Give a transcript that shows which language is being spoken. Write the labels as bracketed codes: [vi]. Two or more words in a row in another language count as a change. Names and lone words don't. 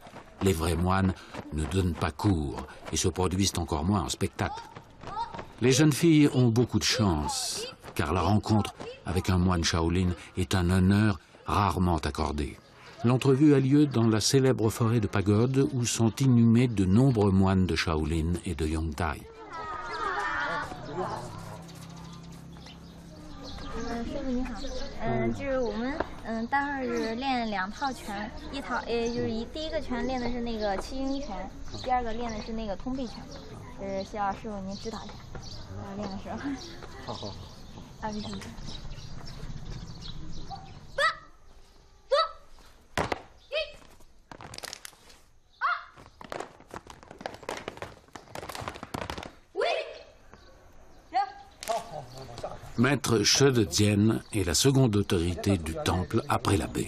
[fr] Les vrais moines ne donnent pas cours et se produisent encore moins en spectacle. Les jeunes filles ont beaucoup de chance, car la rencontre avec un moine Shaolin est un honneur rarement accordé. L'entrevue a lieu dans la célèbre forêt de Pagode où sont inhumés de nombreux moines de Shaolin et de Yongtai. [zh] 师傅你好，就是我们待会儿是练2套拳，就是第一个拳练的是那个七星拳，第二个练的是那个通臂拳，需要师傅您指导一下，练的时候。好好好。20分钟。 [fr] Maître She de Dian est la seconde autorité du temple après l'abbé.